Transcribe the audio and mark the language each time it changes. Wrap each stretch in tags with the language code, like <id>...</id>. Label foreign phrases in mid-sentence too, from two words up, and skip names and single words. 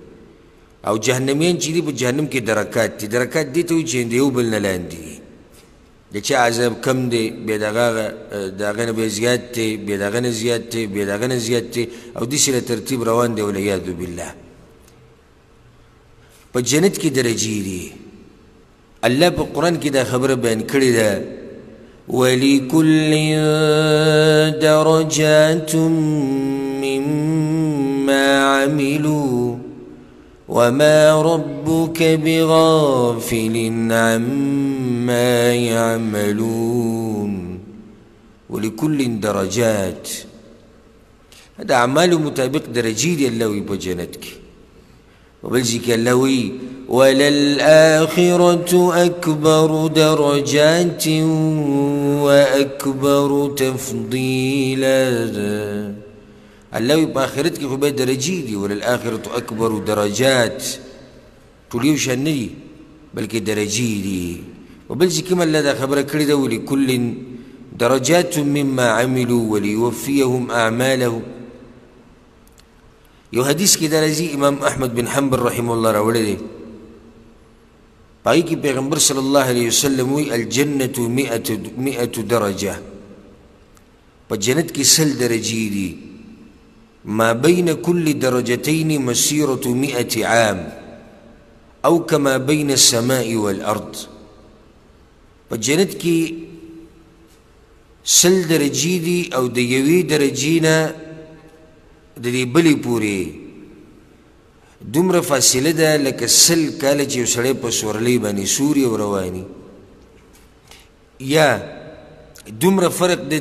<ps>او جهنمیان چې دي په جهنم کې درکات دي درکات دي ته وایي چې د یو بل نه لاندې دي د چا عذاب کم دی بیا د هغه نه بیا زیات دی بیا د هغه نه زیات دی بیا د هغه نه زیات دی او داسې له ترتیب روان دی</ps> <ar>والعیاذ بالله</ar> <ps>په جنت کې درجې دي الله په قرآن کې دا خبره بیان کړې ده</ps> <ar>وَلِكُلٍّ دَرَجَاتٌ مِّمَّا عَمِلُوا وَمَا رَبُّكَ بِغَافِلٍ عَمَّا يَعْمَلُونَ وَلِكُلٍّ درجات هذا أعمال</ar> <ps>مطابق درجې دي الله وي په جنت کې وبل ځای کې الله وي</ps> <ar>وَلَلْآخِرَةُ أَكْبَرُ دَرَجَاتٍ وَأَكْبَرُ تَفْضِيلًا</ar> <ps>الله وي په آخرت کې خو به درجې دي</ps> <ar>وللآخرة أكبر درجات</ar> <ps>ټول یو شان نه دي بلکې درجې دي وبل ځای کې هم الله دا خبره کړې ده</ps> <ar>ولكل درجات مما عملوا وليوفيهم أعمالهم</ar> <ps>یو حدیث کې دا راځي امام احمد بن حنبل</ps> <ar>رحمه الله</ar> <ps>راوړی دی په هغې کې پیغمبر</ps> <ar>صلی الله علیه وسلم</ar> <ps>وی</ps> <ar>الجنة مئة درجة</ar> <ps>په جنت کې 100 درجې دي</ps> <ar>ما بين كل درجتين مسيرة 100 عام أو كما بين السماء والأرض</ar> <ps>په جنت کې 100 درجې دي او د یوې درجې نه د دې بلې پورې دومره فاصله ده لکه 100 کاله چې یو سړی په سورلۍ باندې سوري او رواني یا دومره فرق دی د</ps>